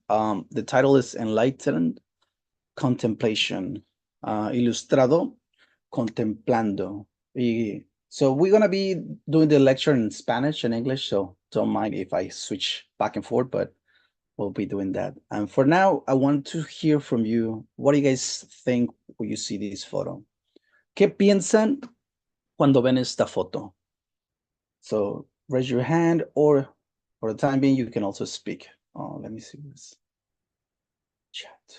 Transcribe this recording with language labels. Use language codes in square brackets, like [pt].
[en] The title is Enlightened Contemplation, Ilustrado Contemplando. So we're gonna be doing the lecture in Spanish and English, so don't mind if I switch back and forth, but we'll be doing that. And for now, I want to hear from you. What do you guys think when you see this photo? [es] ¿Qué piensan cuando ven esta foto? [en] So raise your hand, or for the time being, you can also speak. Oh, let me see this chat.